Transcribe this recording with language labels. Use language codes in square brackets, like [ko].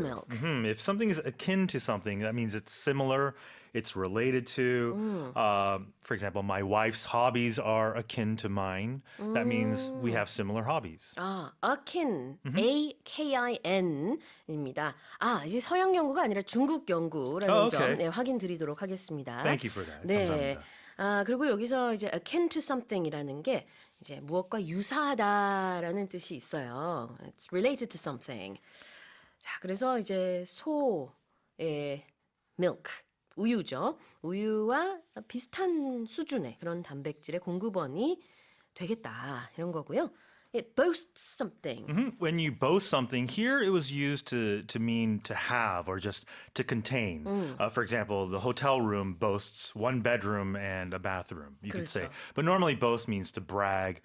[en] milk. If something is akin to something, that means it's similar, it's related to. For example, my wife's hobbies are akin to mine. That means we have similar hobbies. [ko] 아, akin, A-K-I-N입니다. 아, 이제 서양 연구가 아니라 중국 연구라는 [en] Oh, [ko] 점 [en] okay. [ko] 네, 확인 드리도록 하겠습니다. [en] Thank you for that. [ko] 네. 감사합니다. 아, 그리고 여기서 이제 akin to something이라는 게 이제 무엇과 유사하다라는 뜻이 있어요. [en] It's related to something. [ko] 자, 그래서 이제 소의 milk, 우유죠. 우유와 비슷한 수준의 그런 단백질의 공급원이 되겠다 이런 거고요. [en] It boasts something. When you boast something, here it was used to mean to have or just to contain. For example, the hotel room boasts one bedroom and a bathroom, you could say. [ko] 그렇죠. [en] But normally boast means to brag